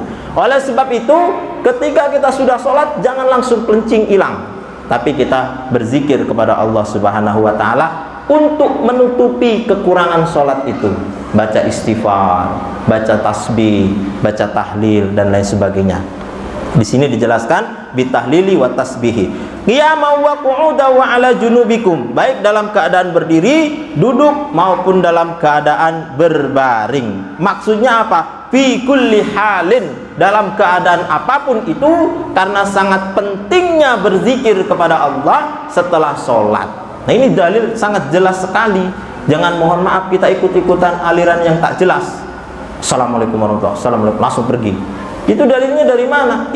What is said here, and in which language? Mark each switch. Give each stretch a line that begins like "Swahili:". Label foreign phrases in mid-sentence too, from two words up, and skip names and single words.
Indonesian: Oleh sebab itu, ketika kita sudah sholat, jangan langsung pelencing hilang, tapi kita berzikir kepada Allah
Arabic: سبحانه وتعالى
Indonesian: untuk menutupi kekurangan sholat itu. Baca istighfar, baca tasbih, baca tahlil, dan lain sebagainya. Di sini dijelaskan
Arabic: بالتهليل والتسبيح. قياما وقعودا وعلى جنوبكم,
Indonesian: baik dalam keadaan berdiri, duduk maupun dalam keadaan berbaring. Maksudnya apa?
Arabic: في كل حال,
Indonesian: dalam keadaan apapun itu, karena sangat pentingnya berzikir kepada Allah setelah sholat. Nah, ini dalil sangat jelas sekali. Jangan mohon maaf kita ikut-ikutan aliran yang tak jelas.
Arabic: السلام عليكم ورحمة الله وبركاته، السلام عليكم,
Indonesian: langsung pergi. Itu dalilnya dari mana?